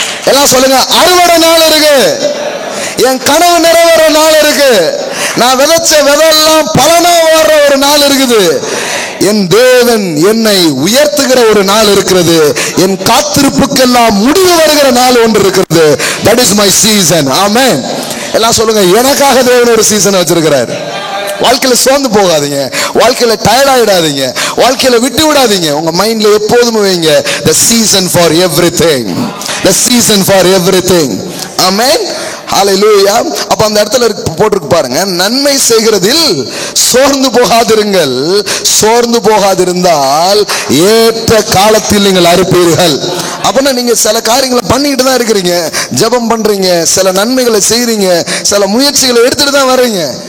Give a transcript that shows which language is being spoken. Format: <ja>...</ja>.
<ta>எல்லாம் சொல்லுங்க, அறுவடை நாள் இருக்கு, என் கனவு நிறைவேற நாள் இருக்கு, நான் விதைச்ச விதையெல்லாம் பலனா வர்ற ஒரு நாள் இருக்குது, என் தேவன் என்னை உயர்த்துகிற ஒரு நாள் இருக்கிறது, என் காத்திருப்புக்கெல்லாம் முடிவு வருகிற நாள் ஒன்று இருக்கிறது.</ta> <en>That is my season.</en> <ta>ஆமென். எல்லாம் சொல்லுங்க, எனக்காக தேவன் ஒரு சீசன் வச்சிருக்கிறார். வாழ்க்கையில சோர்ந்து போகாதீங்க, வாழ்க்கையில டயர்ட் ஆயிடாதீங்க, வாழ்க்கையில விட்டு விடாதீங்க. உங்க மைண்ட்ல எப்போதுமே வைங்க,</ta> <en>the season for everything, the season for everything. Amen. Hallelujah.</en> <ta>அப்ப அந்த இடத்துல போட்டிருக்கு பாருங்க, நன்மை செய்கிறதில் சோர்ந்து போகாதிருங்கள், சோர்ந்து போகாதிருந்தால் ஏற்ற காலத்தில் நீங்கள் அறுப்பீர்கள். அப்படின்னா நீங்க சில காரியங்களை பண்ணிக்கிட்டு தான் இருக்கிறீங்க, ஜெபம் பண்றீங்க, சில நன்மைகளை செய்றீங்க, சில முயற்சிகளை எடுத்துட்டு தான் வர்றீங்க.</ta>